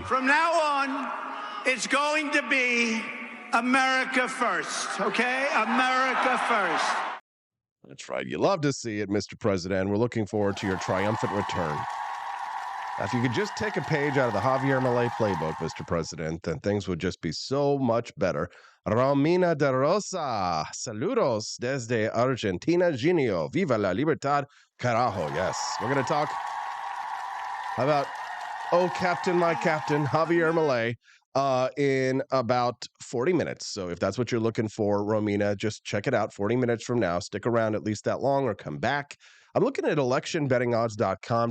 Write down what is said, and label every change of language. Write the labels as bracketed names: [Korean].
[English] From now on, it's going to be America first, okay? America first. That's right. You love to see it, Mr. President. We're looking forward to your triumphant return. Now, if you could just take a page out of the Javier Milei playbook, Mr. President, then things would just be so much better. [Spanish] Romina de Rosa, saludos desde Argentina, Genio. Viva la libertad, carajo. [English] Yes, we're going to talk about, oh, Captain, my Captain, Javier Milei, in about 40 minutes. So if that's what you're looking for, Romina, just check it out 40 minutes from now. Stick around at least that long or come back. I'm looking at electionbettingodds.com.